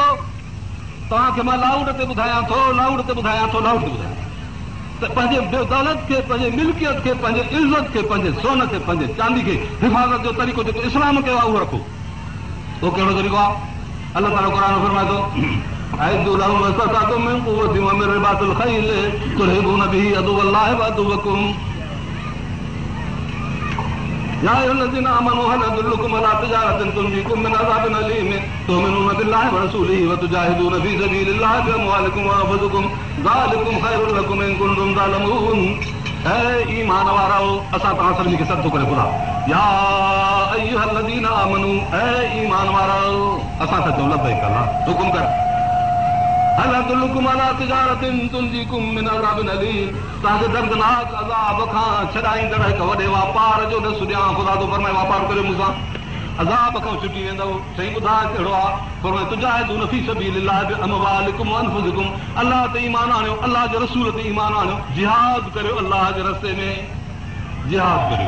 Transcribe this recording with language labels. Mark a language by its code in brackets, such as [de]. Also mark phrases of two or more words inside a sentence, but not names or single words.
[sd] तव्हांखे मां लाउड ते ॿुधायां थो त पंहिंजे दौलत खे, पंहिंजे मिल्कियत खे, पंहिंजे इज़त खे, पंहिंजे सोन खे, पंहिंजे चांदी खे हिफ़ाज़त जो तरीक़ो जेको इस्लाम कयो आहे उहो रखो। उहो कहिड़ो तरीक़ो आहे? अल्लाह ताला क़ुर में फरमाए थो, [ar] أعدوا لهم ما استطعتم من قوة ومن رباط الخيل ترهبون به عدو الله وعدوكم يا أيها الذين آمنوا هل أدلكم على تجارة تنجيكم من عذاب أليم تؤمنون بالله ورسوله وتجاهدون في سبيل الله بأموالكم وأنفسكم ذلكم خير لكم إن كنتم تعلمون। [sd] ईमान वारो असां तव्हां सभिनी खे सद थो करे ॿुधा, [ar] يا أيها الذين آمنوا, [sd] ईमान वारो असां त चऊं लबैक अल्लाह हुकुम कर। [ar] هل أدلكم على تجارة تنجيكم من عذاب أليم, [sd] तव्हांखे दर्दनाक अज़ाब खां छॾाईंदड़ हिकु वॾे वापार जो ॾस ॾियां। ख़ुदा थो फरमाए वापार करियो मूंसां, अज़ाब खां छुटी वेंदव। साईं ॿुधाए कहिड़ो आहे? फरमाए [ar] تجاهدون في سبيل الله بأموالكم وأنفسكم, [sd] अल्लाह ते ईमान आणियो, अल्लाह जे रसूल ते ईमान आणियो, जिहाद करियो अल्लाह जे रस्ते में, जिहाद करियो।